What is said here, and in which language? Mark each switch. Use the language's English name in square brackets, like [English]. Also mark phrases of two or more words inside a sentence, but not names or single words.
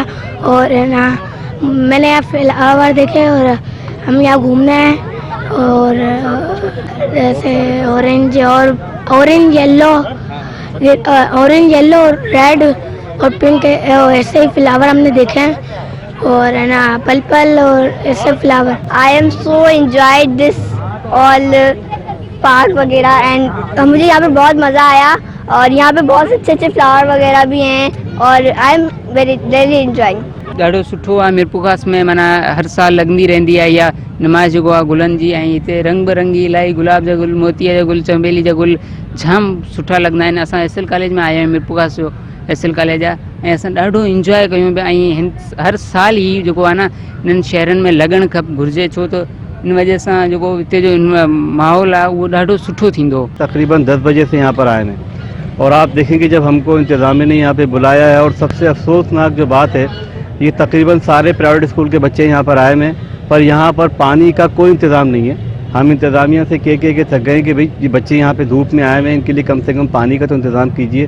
[Hindi] और ना मैंने यहाँ फ्लावर देखे और हम यहाँ घूमने आए। और जैसे ऑरेंज येलो रेड और पिंक ऐसे ही फ्लावर हमने देखे हैं। और है ना पर्पल और ऐसे फ्लावर। [English] I am so enjoyed this all park [Hindi] वगैरह एंड मुझे यहाँ पे बहुत मज़ा आया। और यहाँ पे बहुत अच्छे अच्छे फ्लावर वगैरह भी हैं और [English] I am very enjoying. [Sindhi] ॾाढो सुठो आहे। मिरपुर ख़ास में माना हर साल लॻंदी रहंदी आहे इहा नुमाइश जेको आहे गुलनि जी। ऐं हिते रंग बिरंगी इलाही गुलाब जा गुल, मोतीअ जा गुल, चमेली जा गुल जाम सुठा लॻंदा आहिनि। असां एस एल कॉलेज में आया आहियूं, मिरपुर ख़ास जो एस एल कॉलेज आहे। ऐं असां ॾाढो इंजॉय कयूं पिया। ऐं हर साल ही जेको आहे न इन्हनि शहरनि में लॻणु घुरिजे, छो त इन वजह सां जेको हिते जो माहौल आहे उहो ॾाढो सुठो थींदो। [Hindi] तकरीबन 10 बजे से यहाँ पर आए हैं और आप देखेंगे जब हमको इंतज़ामिया ने यहाँ पे बुलाया है। और सबसे अफसोसनाक जो बात है, ये तकरीबन सारे प्राइवेट स्कूल के बच्चे यहाँ पर आए हैं, पर यहाँ पर पानी का कोई इंतज़ाम नहीं है। हम इंतज़ामिया से कह के थक गए कि भाई ये बच्चे यहाँ पे धूप में आए हुए हैं, इनके लिए कम से कम पानी का तो इंतज़ाम कीजिए।